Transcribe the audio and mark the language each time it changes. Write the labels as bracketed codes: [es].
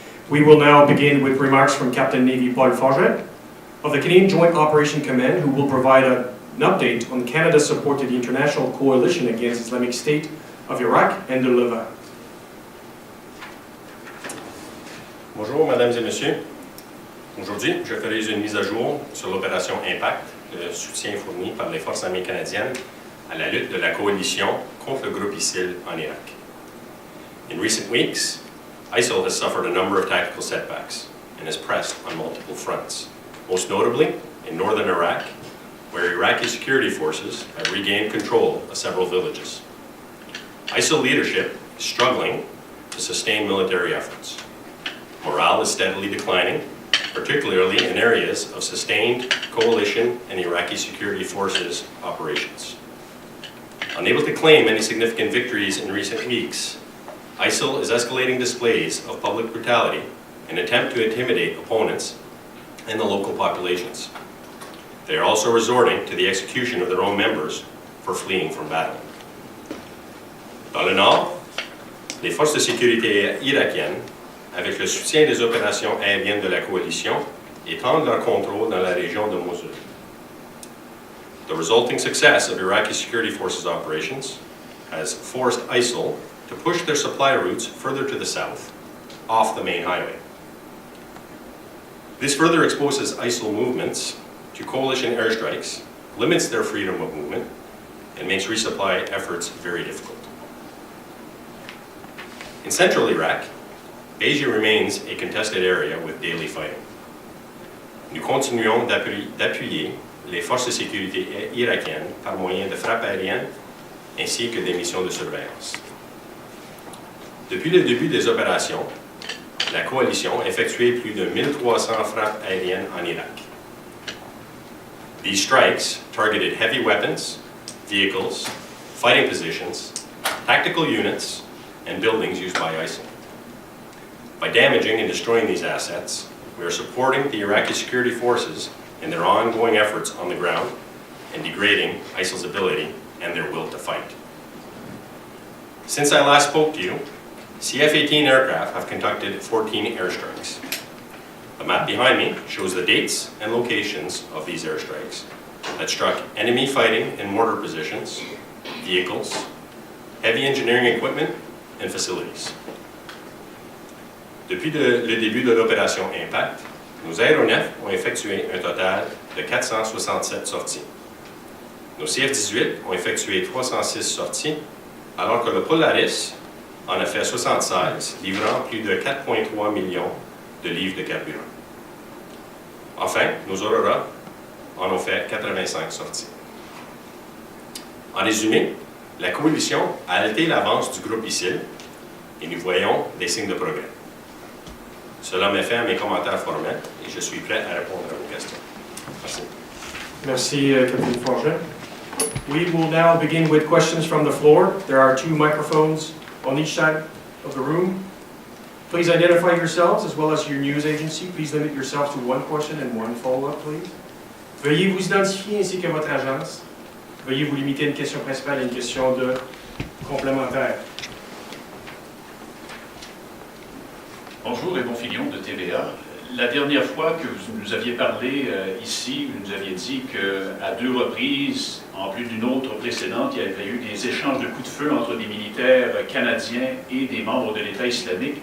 [en] We will now begin with remarks from Captain Navy Paul Forget of the Canadian Joint Operation Command, who will provide an update on Canada's support to the international coalition against Islamic State of Iraq and the Levant. [fr] Bonjour, mesdames et messieurs. Aujourd'hui, je ferai une mise à jour sur l'opération IMPACT, le soutien fourni par les forces armées canadiennes à la lutte de la coalition contre le groupe ISIL en Irak. [en] In recent weeks, ISIL has suffered a number of tactical setbacks and is pressed on multiple fronts, most notably in northern Iraq, where Iraqi security forces have regained control of several villages. ISIL leadership is struggling to sustain military efforts. Morale is steadily declining, particularly in areas of sustained coalition and Iraqi security forces operations. Unable to claim any significant victories in recent weeks, ISIL is escalating displays of public brutality in an attempt to intimidate opponents and the local populations. They are also resorting to the execution of their own members for fleeing from battle. [fr] Dans le nord, les forces de sécurité irakiennes, avec le soutien des opérations aériennes de la coalition, étendent leur contrôle dans la région de Mosul. [en] The resulting success of Iraqi security forces operations has forced ISIL to push their supply routes further to the south, off the main highway. This further exposes ISIL movements to coalition airstrikes, limits their freedom of movement, and makes resupply efforts very difficult. In central Iraq, Beja remains a contested area with daily fighting. [fr] Nous continuons d'appuyer les forces de sécurité irakiennes par moyen de frappes aériennes ainsi que des missions de surveillance. Depuis le début des opérations, la coalition a effectué plus de 1300 frappes aériennes en Irak. [en] These strikes targeted heavy weapons, vehicles, fighting positions, tactical units, and buildings used by ISIL. By damaging and destroying these assets, we are supporting the Iraqi security forces in their ongoing efforts on the ground and degrading ISIL's ability and their will to fight. Since I last spoke to you, CF-18 aircraft have conducted 14 airstrikes. The map behind me shows the dates and locations of these airstrikes that struck enemy fighting and mortar positions, vehicles, heavy engineering equipment, and facilities. [fr] Depuis le début de l'opération IMPACT, nos aéronefs ont effectué un total de 467 sorties. Nos CF-18 ont effectué 306 sorties, alors que le Polaris en a fait 76, livrant plus de 4,3 millions de livres de carburant. Enfin, nos Aurora en ont fait 85 sorties. En résumé, la coalition a halté l'avance du groupe ISIL et nous voyons des signes de progrès. Cela met fin à mes commentaires formels et je suis prêt à répondre à vos questions. Merci. Merci, Captain Forget. [en] We will now begin with questions from the floor. There are 2 microphones on each side of the room. Please identify yourselves as well as your news agency. Please limit yourselves to 1 question and 1 follow-up, please. [fr] Veuillez vous identifier ainsi que votre agence. Veuillez vous limiter à une question principale et une question de complémentaire. Bonjour, Raymond Fillon de TVA. La dernière fois que vous nous aviez parlé ici, vous nous aviez dit qu'à 2 reprises, en plus d'une autre précédente, il y avait eu des échanges de coups de feu entre des militaires canadiens et des membres de l'État islamique.